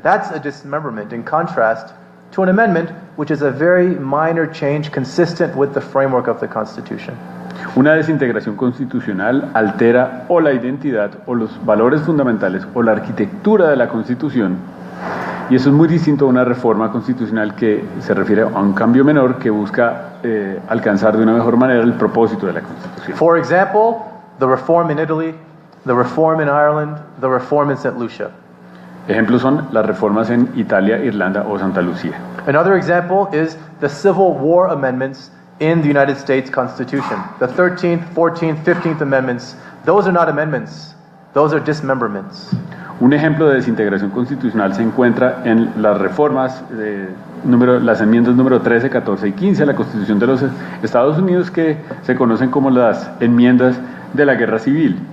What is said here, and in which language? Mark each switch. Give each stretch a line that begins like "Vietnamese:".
English: That's a dismemberment in contrast to an amendment which is a very minor change consistent with the framework of the Constitution.
Spanish: Una desintegración constitucional altera o la identidad o los valores fundamentales o la arquitectura de la Constitución, y eso es muy distinto a una reforma constitucional que se refiere a un cambio menor que busca alcanzar de una mejor manera el propósito de la Constitución.
English: For example, the reform in Italy, the reform in Ireland, the reform in St. Lucia.
Spanish: Ejemplos son las reformas en Italia, Irlanda o Santa Lucía.
English: Another example is the Civil War amendments in the United States Constitution. The 13th, 14th, 15th amendments, those are not amendments, those are dismemberments.
Spanish: Un ejemplo de desintegración constitucional se encuentra en las reformas, las enmiendas número 13, 14 y 15 a la Constitución de los Estados Unidos, que se conocen como las enmiendas de la Guerra Civil.